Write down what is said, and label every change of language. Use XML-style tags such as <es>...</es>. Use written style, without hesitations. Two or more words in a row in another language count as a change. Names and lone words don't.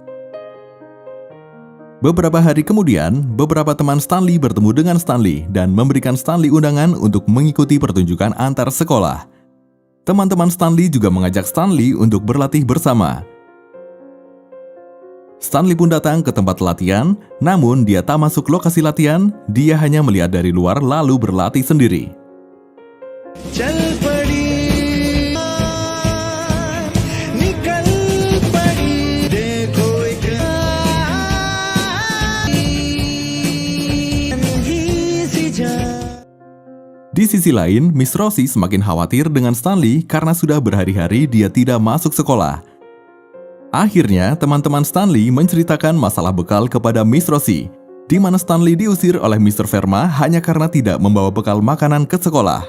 <id>Beberapa hari kemudian, beberapa teman Stanley bertemu dengan Stanley dan memberikan Stanley undangan untuk mengikuti pertunjukan antar sekolah. Teman-teman Stanley juga mengajak Stanley untuk berlatih bersama. Stanley pun datang ke tempat latihan, namun dia tak masuk lokasi latihan, dia hanya melihat dari luar lalu berlatih sendiri.</id> <hi>चल पड़ी निकल पड़ी देखो एक सी जा</hi> <id>Di sisi lain, Miss Rosie semakin khawatir dengan Stanley karena sudah berhari-hari dia tidak masuk sekolah. Akhirnya, teman-teman Stanley menceritakan masalah bekal kepada Miss Rosie, di mana Stanley diusir oleh Mr. Verma hanya karena tidak membawa bekal makanan ke sekolah.</id>